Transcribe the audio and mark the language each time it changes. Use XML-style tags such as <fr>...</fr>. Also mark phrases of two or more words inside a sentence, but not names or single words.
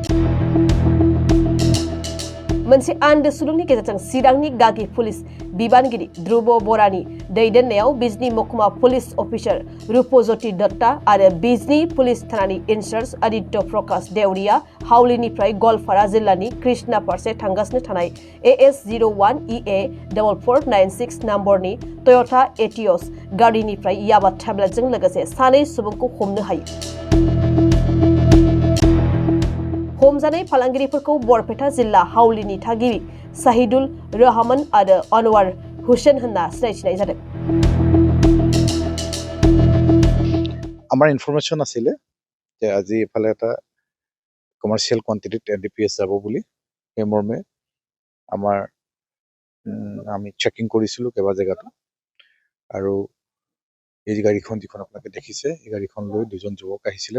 <brx>मोनसे आन्दो सुलुंनि गेजेरजों चिरांनि गागि पुलिस बिबानगिरि ध्रुव बरानि दैदेननायाव बिजनी महकुमा पुलिस अफिसार रूपज्योति दत्ता आरो बिजनी पुलिस थानानि इनचार्ज आदित्य प्रकाश देवरिया हावलिनिफ्राय गवालपारा जिल्लानि कृष्णा फारसे थांगासिनो थानाय AS01EA4496 नम्बरनि टयोटा एटियस गारिनिफ्राय याबा टेब्लेटजों लोगोसे सानै सुबुंखौ हमनो हायो। हमजानाय फालांगिरिफोरखौ बरपेटा जिल्ला हावलिनि थागिबि शाहिदुल रहमान आरो अनवार हुसैन होनना सिनायथिनाय जादों।</brx> <as>আমাৰ ইনফৰমেশ্যন আছিলে যে আজি এফালে এটা</as> <en>commercial quantity</en> <as>NDPS যাব বুলি। সেই মৰ্মে আমি চেকিং কৰিছিলোঁ কেইবা জেগাতো আৰু এই গাড়ীখন যিখন আপোনালোকে দেখিছে এই গাড়ীখন লৈ দুজন যুৱক আহিছিলে।</as>